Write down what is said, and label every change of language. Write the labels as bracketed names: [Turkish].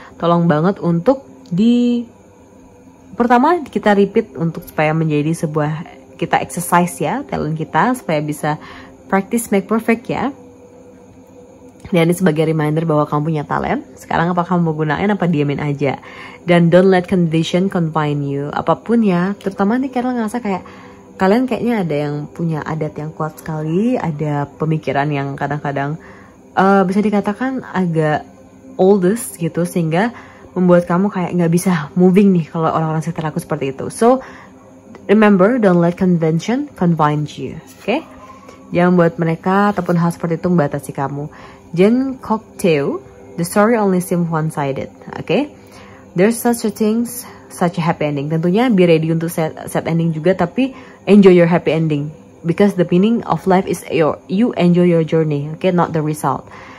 [Indonesian] Tolong banget untuk pertama kita repeat untuk supaya menjadi sebuah, kita exercise ya, talent kita, supaya bisa [English] practice make perfect [Indonesian] ya. Dan ini sebagai reminder bahwa kamu punya talent. Sekarang apa kamu mau gunain, apa diamin aja. [English] Dan don't let condition confine you. [Indonesian] Apapun ya, terutama nih karena ngerasa kayak kalian kayaknya ada yang punya adat yang kuat sekali, ada pemikiran yang kadang-kadang bisa dikatakan agak oldest gitu, sehingga membuat kamu kayak nggak bisa moving nih kalau orang-orang sekitar aku seperti itu. [English] So remember, don't let convention confine you, okay? [Indonesian] Jangan buat mereka ataupun hal seperti itu membatasi kamu. Jean Cocteau, [English] the story only seems one-sided, okay? There's such a things, such a happy ending. Tentunya be ready untuk set ending [Indonesian] juga, tapi [English] enjoy your happy ending, because the meaning of life is you enjoy your journey, okay, not the result.